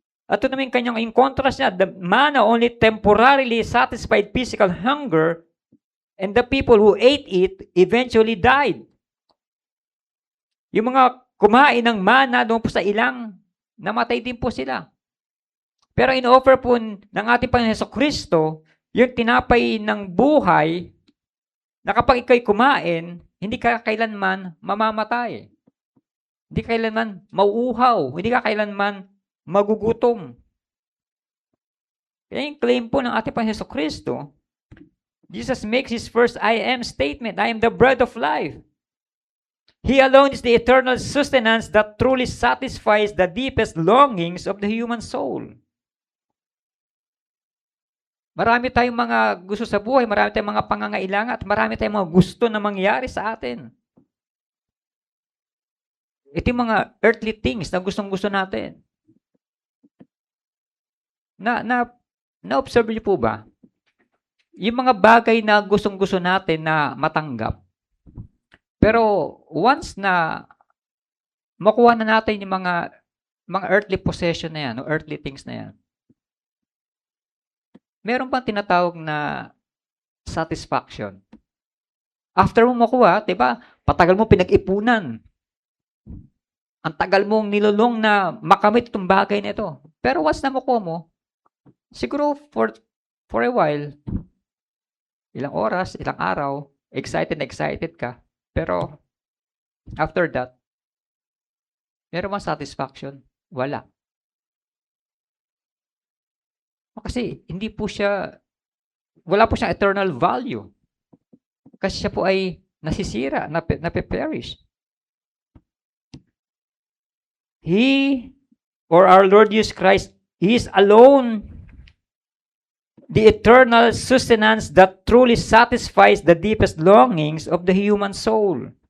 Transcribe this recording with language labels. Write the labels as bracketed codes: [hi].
[tl] At ito naman kanyang [en] in contrast niya, the manna only temporarily satisfied physical hunger, and the people who ate it eventually died. [tl] Yung mga kumain ng manna doon po sa ilang, namatay din po sila. Pero in-offer po ng ating Panginoon Jesucristo, yung tinapay ng buhay, na kapag ikaw'y kumain, hindi ka kailanman mamamatay. Hindi ka kailanman mauuhaw. Hindi ka kailanman magugutom. Kaya yung claim po ng ating Panginoon Jesucristo, [en] Jesus makes his first I am statement, I am the bread of life. He alone is the eternal sustenance that truly satisfies the deepest longings of the human soul. [tl] Marami tayong mga gusto sa buhay, marami tayong mga pangangailangan, at marami tayong mga gusto na mangyari sa atin. Ito yung mga earthly things na gustong-gusto natin. Na-observe niyo po ba? Yung mga bagay na gustong-gusto natin na matanggap. Pero once na makuha na natin yung mga earthly possession na yan, o earthly things na yan, meron bang tinatawag na satisfaction? After mo makuha, diba, patagal mo pinag-ipunan. Ang tagal mong nilulong na makamit itong bagay na ito. Pero once na makuha mo, siguro [en] for a while, [tl] ilang oras, ilang araw, excited ka. Pero after that, meron bang satisfaction? Wala. Kasi hindi po siya, wala po siyang eternal value. Kasi siya po ay nasisira, nape-perish. [en] He, or our Lord Jesus Christ, He is alone the eternal sustenance that truly satisfies the deepest longings of the human soul.